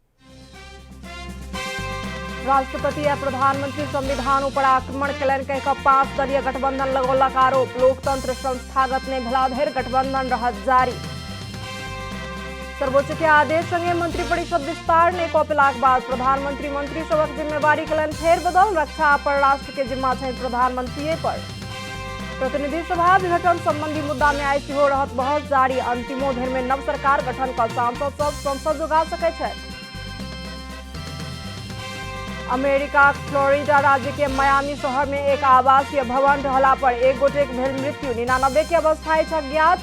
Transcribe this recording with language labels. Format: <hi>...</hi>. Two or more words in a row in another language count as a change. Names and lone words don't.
<mai>राष्ट्रपति आ प्रधानमंत्री संविधान पर आक्रमण कयलनि कहि कऽ 5 दलीय गठबंधन लगौलक आरोप। लोकतंत्र संस्थागत नहि भेला धरि गठबंधन रहत जारी। सर्वोच्च के आदेश संगे मंत्रिपरिषद विस्तार नहि कऽ पेलाक बाद प्रधानमंत्री मंत्री सभक जिम्मेवारी कयलनि फेरबदल। रक्षा आ परराष्ट्र के जिम्मा छनि प्रधानमंत्रीये पर। प्रतिनिधि सभा विघटन संबंधी मुद्दा में आई सेहो रहत बहस जारी। अंतिमो धरि में नव सरकार गठन कऽ सांसद सब संसद जोगा सकैत छथि। अमेरिका फ्लोरिडा राज्य के मियामी शहर में एक आवासीय भवन ढहला पर 1 गोटे के भेल मृत्यु। 99 के अवस्था अछि अज्ञात।</mai>